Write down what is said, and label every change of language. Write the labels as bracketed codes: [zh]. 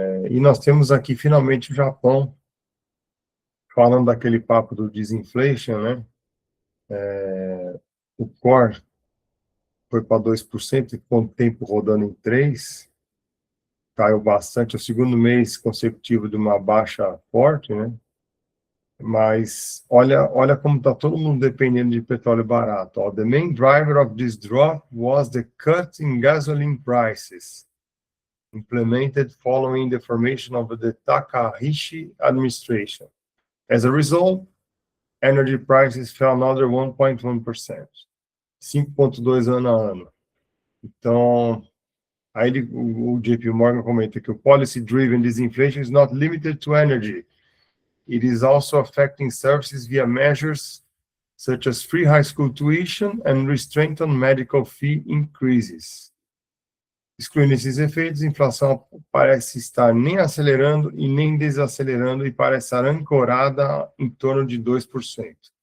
[pt] E nós temos aqui finalmente o Japão falando daquele papo do disinflation, né? O core foi para 2% e com o tempo rodando em 3%, caiu bastante, é o segundo mês consecutivo de uma baixa forte, né? Mas olha como está todo mundo dependendo de petróleo barato. Ó. [en] The main driver of this drop was the cut in gasoline prices, implemented following the formation of the Takahashi administration. As a result, energy prices fell another 1.1%, 5,2% [pt] ano a ano. Então, aí o JP Morgan comenta que o [en] policy-driven disinflation is not limited to energy. It is also affecting services via measures such as free high school tuition and restraint on medical fee increases. [pt] Excluindo esses efeitos, a inflação parece estar nem acelerando e nem desacelerando e parece estar ancorada em torno de 2%.